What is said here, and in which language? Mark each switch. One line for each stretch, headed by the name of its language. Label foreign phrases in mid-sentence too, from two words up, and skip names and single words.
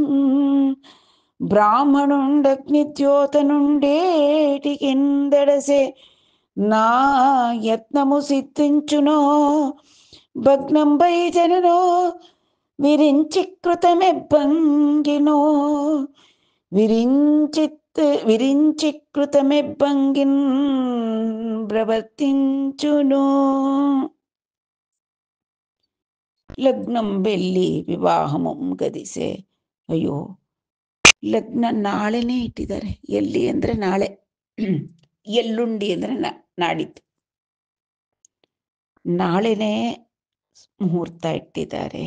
Telugu: బ్రాహ్మణుండగ్నిద్యోతనుండేటికిందడసే నా యత్నము సిద్ధించునో భగ్నంబై జననో విరించి కృతమెబ్బంగినో విరించి కృతమెబ్బంగిన్ ప్రవర్తించును. లగ్నం బెల్లి వివాహమం గదిసె.
Kannada: ಅಯ್ಯೋ, ಲಗ್ನ ನಾಳೆನೇ ಇಟ್ಟಿದ್ದಾರೆ. ಎಲ್ಲಿ ಅಂದರೆ ನಾಳೆ, ಎಲ್ಲುಂಡಿ ಅಂದರೆ ನಾಡಿದ್ದು. ನಾಳೆನೇ ಮುಹೂರ್ತ ಇಟ್ಟಿದ್ದಾರೆ.